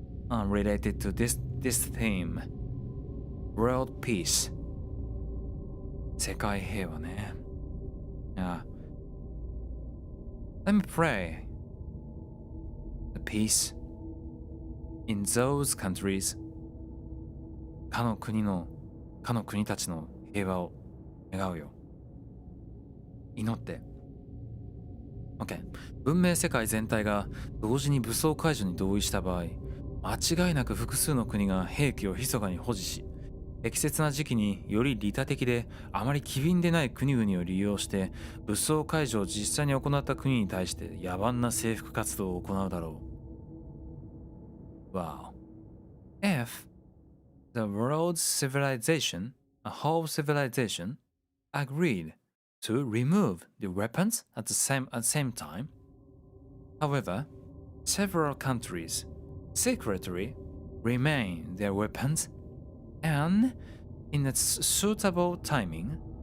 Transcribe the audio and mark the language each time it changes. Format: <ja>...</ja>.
<en>Related to this theme. World peace.</en> <ja>世界平和ね。Yeah.</ja> <en>Let me pray. The peace in those countries.</en> <ja>かの国たちの平和を願うよ。祈って。OK。文明世界全体が同時に武装解除に同意した場合、間違いなく複数の国が兵器を密かに保持し、適切な時期により利他的であまり機敏でない国々を利用して武装解除を実際に行った国に対して野蛮な征服活動を行うだろう。</ja> <en>Wow. If the world's civilization, a whole civilization, agreed to remove the weapons at the same time, however, several countries secretly remain their weapons and on a suitable timing,</en>